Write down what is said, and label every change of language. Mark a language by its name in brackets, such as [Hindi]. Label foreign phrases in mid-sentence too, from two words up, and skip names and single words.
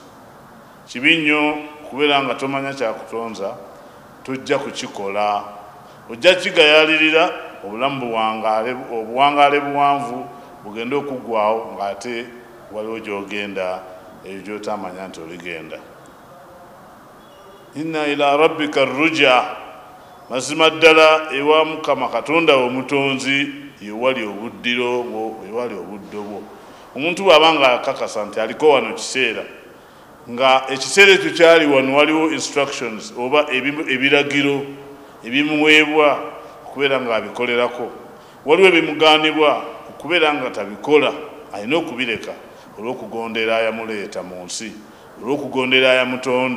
[Ganda] Kibi nnyo kubeera nga tomanya kyakutonza tojja kukikola. Ojja kigayalirira obulamu obuwangaale buwanvu bugenda okuggwawo ng'ate waliwo gy'ogenda ebyo gy'otamanya nti oligenda. [Arabic] إن إلى ربك الرجعى. [Ganda] Mazima ddala ewa Mukama Katonda omutonzi yewali obuddiro bwo, yewali obuddo bwo. omuntu bw'abanga akakasa nti aliko wano kiseera nga ekiseera ekyo kyali wano waliwo instructions oba ebiragiro ebimuweebwa okubeera nga abikolerako, waliwo ebimugaanibwa okubeera nga tabikola, alina okubireka olw'okugondera ayamuleeta mu nsi, olw'okugondera ayamutonda.